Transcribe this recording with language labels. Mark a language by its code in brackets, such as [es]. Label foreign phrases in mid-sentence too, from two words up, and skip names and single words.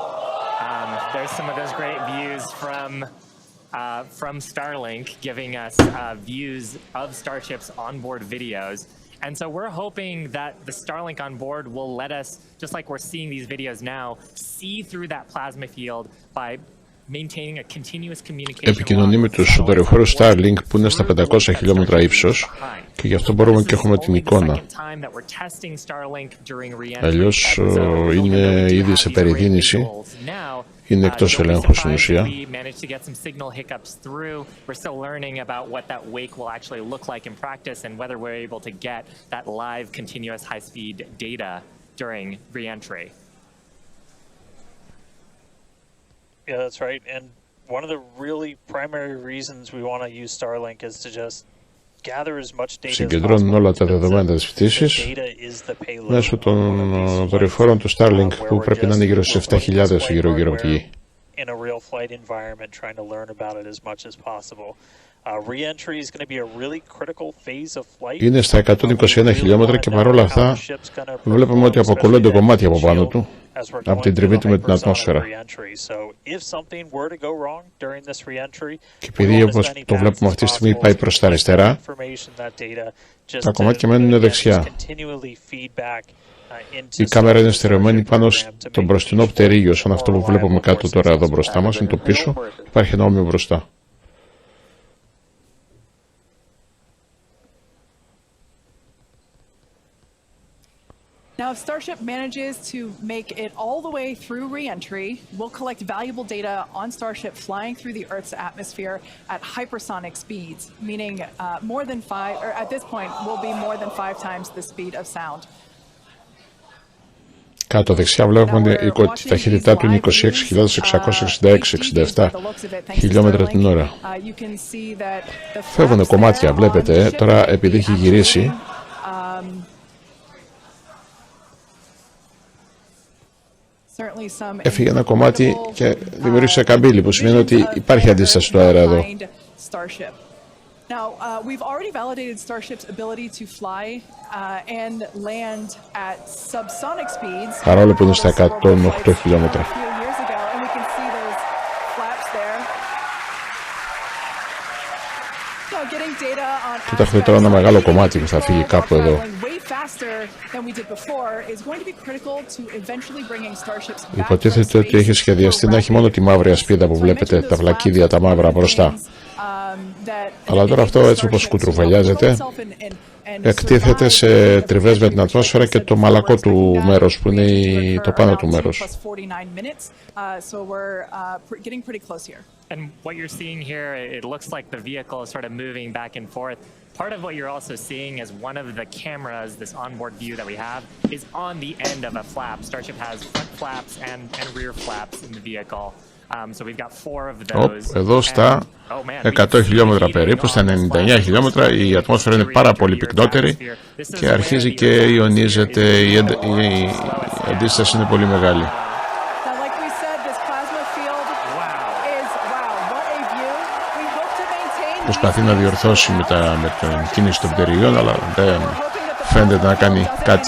[en] There's some of those great views from Starlink, giving us views of Starship's onboard videos. And so we're hoping that the Starlink on board will let us, just like we're seeing these videos now, see through that plasma field by maintaining a continuous communication. [el] Επικοινωνεί με τους δορυφόρους Starlink που είναι στα 500 χιλιόμετρα ύψος και γι' αυτό μπορούμε και έχουμε την εικόνα. Αλλιώς είναι ήδη σε περιδίνηση, είναι εκτός ελέγχου στην ουσία. [en] Yeah, that's right. And one of the really primary reasons we want to use Starlink is to just gather as much data as possible. [el] Συγκεντρώνουν όλα τα δεδομένα της πτήσης μέσω των δορυφόρων του Starlink που πρέπει να είναι γύρω στις 7.000 γύρω-γύρω από τη γη. [en] In a real flight environment, trying to learn about it as much as possible. Re-entry is going to be a really critical phase of flight. [el] Είναι στα 121 χιλιόμετρα και παρόλα αυτά βλέπουμε ότι αποκολλούνται κομμάτια από πάνω του από την τριβή του με την ατμόσφαιρα. Και επειδή όπως το βλέπουμε αυτή τη στιγμή πάει προς τα αριστερά, τα κομμάτια μένουν δεξιά. Η κάμερα είναι στερεωμένη πάνω στο μπροστινό πτερίγιο, σαν αυτό που βλέπουμε κάτω τώρα εδώ μπροστά μας, είναι το πίσω, υπάρχει ένα όμοιο μπροστά. [en] Now, if Starship manages to make it all the way through re-entry, we'll collect valuable data on Starship flying through the Earth's atmosphere at hypersonic speeds, meaning more than 5, or at this point, will be more than 5 times the speed of sound. [el] Κάτω δεξιά βλέπουμε ότι η ταχύτητά του είναι 26.666-67 χιλιόμετρα την ώρα. Φεύγουν κομμάτια, βλέπετε, τώρα επειδή έχει γυρίσει. Έφυγε ένα κομμάτι και δημιούργησε καμπύλη, που σημαίνει ότι υπάρχει αντίσταση στο αέρα εδώ. [en] Now, we've already validated Starship's ability to fly and land at subsonic speeds. [el] Παρόλο που είναι στα 108 χιλιόμετρα. Κοιτάξτε τώρα ένα μεγάλο κομμάτι που θα φύγει κάπου εδώ. Υποτίθεται ότι έχει σχεδιαστεί να έχει μόνο τη μαύρη ασπίδα που βλέπετε, τα βλακίδια τα μαύρα μπροστά. Αλλά τώρα αυτό έτσι όπως κουτρουβαλιάζεται, εκτίθεται σε τριβές με την ατμόσφαιρα και το μαλακό του μέρος που είναι το πάνω του μέρος. [en] And what you're seeing here, it looks like the vehicle is sort of moving back and forth. Part of what you're also seeing is one of the cameras, this onboard view that we have, is on the end of a flap. Starship has front flaps and rear flaps in the vehicle. So we've got 4 of those. [el] Εδώ στα 100 χιλιόμετρα περίπου, στα 99 χιλιόμετρα, η ατμόσφαιρα είναι πάρα πολύ πυκνότερη και αρχίζει και ιονίζεται, η αντίσταση είναι πολύ μεγάλη. Προσπαθεί να διορθώσει με την κίνηση των πτερυγιών, αλλά δεν φαίνεται να κάνει κάτι.